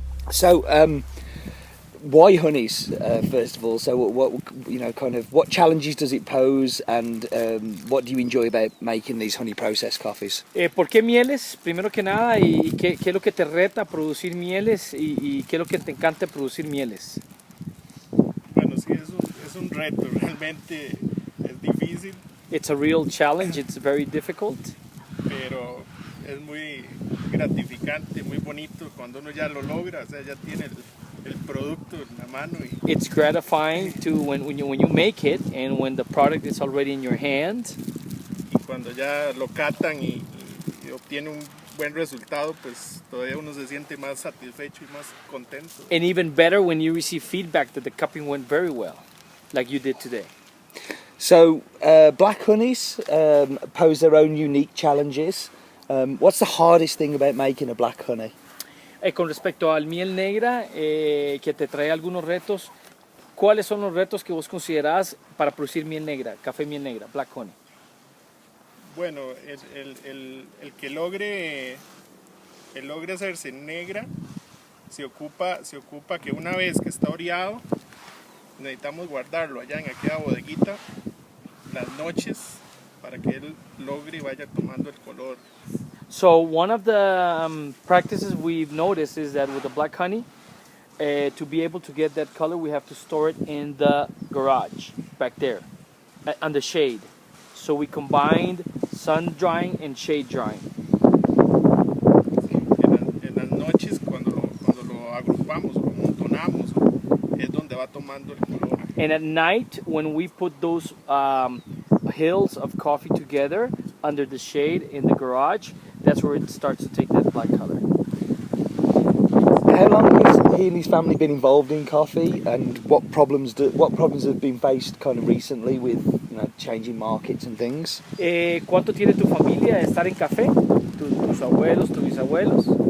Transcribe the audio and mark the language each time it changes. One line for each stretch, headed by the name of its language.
English: So, why honeys? First of all, so what challenges does it pose, and what do you enjoy about making these honey processed coffees?
Spanish: ¿Por qué mieles? Primero que nada, y qué es lo que te reta a producir mieles y qué es lo que te encanta producir mieles. Bueno, sí, es un reto, realmente es difícil.
English: It's a real challenge. It's very difficult.
Spanish: Pero es muy gratificante, muy bonito cuando uno ya lo logra, o sea, ya tiene el producto en la mano.
English: It's gratifying to when you make it and when the product is already in your hand.
Spanish: Y cuando ya lo catan y obtiene un buen resultado, pues todavía uno se siente más satisfecho y más contento.
English: And even better when you receive feedback that the cupping went very well, like you did today. So, black honeys pose their own unique challenges. What's the hardest thing about making a black honey?
Spanish: Con respecto al miel negra, que te trae algunos retos, ¿cuáles son los retos que vos considerás para producir miel negra, café miel negra, black honey? Bueno, el que logre hacerse negra, se ocupa que una vez que está oreado, necesitamos guardarlo allá en aquella bodeguita las noches para que él logre y vaya tomando el color.
English: So one of the practices we've noticed is that with the black honey, to be able to get that color, we have to store it in the garage back there, under shade. So we combined sun drying and shade drying.
Spanish: En las noches cuando lo agrupamos o lo amontonamos es donde va tomando el color.
English: And at night, when we put those hills of coffee together under the shade in the garage, that's where it starts to take that black color. How long has he and his family been involved in coffee, and what problems have been faced kind of recently with changing markets and things?
Spanish: ¿Cuánto tiene tu familia de estar en café? Tus abuelos, tus bisabuelos?